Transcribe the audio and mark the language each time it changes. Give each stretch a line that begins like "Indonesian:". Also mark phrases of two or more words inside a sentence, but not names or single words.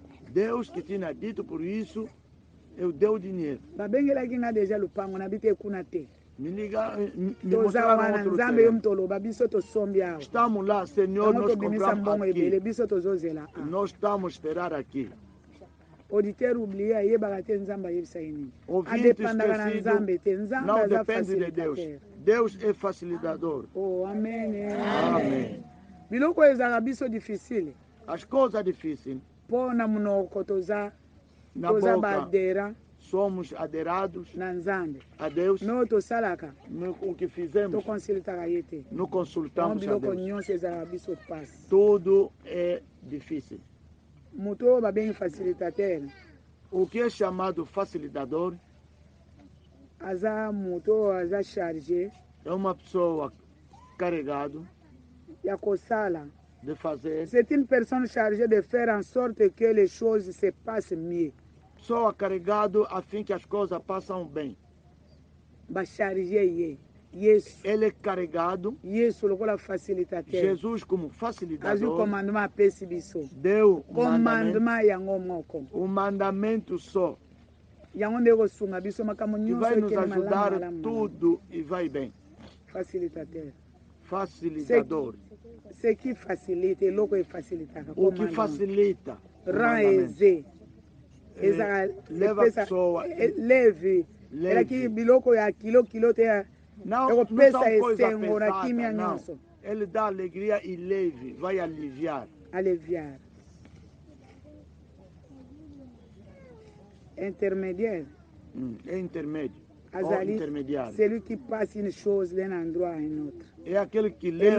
Portuguese: Deus que tinha dito, por isso eu dei o dinheiro.
Lingala: babengelaki nga deja lupango nabi te kuna te
Portuguese: Me ligaram, me
Lingala: toza
Portuguese: mostraram
Lingala: wana
Portuguese: outro
Lingala: nzambe yo
Portuguese: terreno.
Lingala: mto oloba biso tosombi awa
Portuguese: Estamos lá, Senhor,
Lingala: yango
Portuguese: nós
Lingala: tobimisa
Portuguese: compramos
Lingala: mbongo
Portuguese: aqui.
Lingala: ebele biso tozozela
Portuguese: Nós estamos a esperar aqui.
Lingala: auditeur oublie ayebaka te nzambe ayebisa ye nini
Portuguese: Ouvinte
Lingala: adepandaka na
Portuguese: esquecido,
Lingala: nzambe te nzambe
Portuguese: não
Lingala: aza
Portuguese: depende de Deus.
Lingala: facilitateur
Portuguese: Deus é facilitador. oh amen Amém.
Lingala: biloko ezalaka biso difficile
Portuguese: As coisas difíceis,
Lingala: mpo na monoko toza
Portuguese: na
Lingala: toza
Portuguese: boca,
Lingala: baadera
Portuguese: somos aderados
Lingala: na nzambe
Portuguese: a Deus.
Lingala: me oyo tosalaka
Portuguese: O que fizemos,
Lingala: tokonsilitaka ye te
Portuguese: não
Lingala: yango
Portuguese: consultamos a
Lingala: biloko
Portuguese: Deus.
Lingala: nyonso ezalaka biso pasi
Portuguese: Tudo é difícil.
Lingala: moto oyo babengi facilitateur
Portuguese: O que é chamado facilitador
Lingala: aza moto oyo aza charge
Portuguese: é uma pessoa carregado
Lingala: ya kosala
Portuguese: de fazer,
French: c'est une personne chargée de faire en sorte que les choses se passent mieux
Portuguese: pessoa carregado a fim que as coisas passam bem.
Lingala: bacharge ye yesu
Portuguese: Ele é carregado,
Lingala: yesu lokola facilitateur
Portuguese: Jesus como
Lingala: azwi
Portuguese: facilitador
Lingala: commandement apesi biso
Portuguese: deu o mandamento,
Lingala: commandement yango moko
Portuguese: o mandamento só,
Lingala: yango nde kosunga biso makambo
Portuguese: que
Lingala: nyonso
Portuguese: vai nos
Lingala: ekende malamu
Portuguese: ajudar
Lingala: malamu
Portuguese: tudo e vai bem.
Lingala: facilitateur
Portuguese: Facilitador.
French: ce qui facilite
Lingala: eloko efacilitaka
Portuguese: O que facilita o
French: rend
Portuguese: mandamento.
Lingala: aisé ezaka
Portuguese: leva a pessoa,
Lingala: leve elaki biloko ya kilo te
Portuguese: Não
Lingala: ekopesa
Portuguese: são coisas
Lingala: esengo na kimia
Portuguese: pesadas, não.
Lingala: nyonso
Portuguese: Ele dá alegria e leve, vai aliviar.
Lingala: aleviar intermédiaire
Portuguese: É intermédio. Ou
Lingala: azali
Portuguese: intermediário.
French: celui qui passe une chose d'un endroit à un autre
Portuguese: É aquele que leva